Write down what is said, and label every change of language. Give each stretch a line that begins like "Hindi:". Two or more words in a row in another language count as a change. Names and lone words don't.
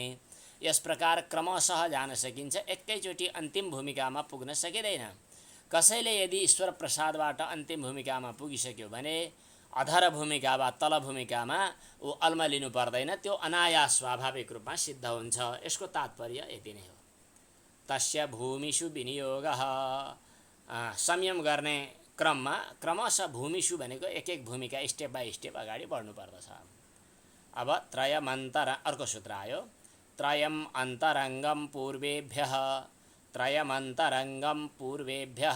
Nepali: यस प्रकार क्रमशः जान सकिन्छ, एकैचोटि अन्तिम भूमिकामा पुग्न सकिँदैन। कसैले यदि ईश्वर प्रसादबाट अन्तिम भूमिकामा पुगिसक्यो भने अधर भूमिका वा तल भूमिकामा ऊ अल्मलिनु पर्दैन, त्यो अनायास स्वाभाविक रूपमा सिद्ध हुन्छ। यसको तात्पर्य यति नै हो।
Sanskrit: तस्य भूमिषु विनियोगः।
Nepali: संयम गर्ने क्रममा क्रमशः भूमिषु भनेको एक एक भूमिका
English: step by step
Nepali: अगाडि बढ्नु पर्दछ। अब त्रयमन्तर अर्को सूत्र आयो।
Sanskrit: त्रयम् अन्तरङ्गं पूर्वेभ्यः, त्रयमन्तरङ्गं पूर्वेभ्यः।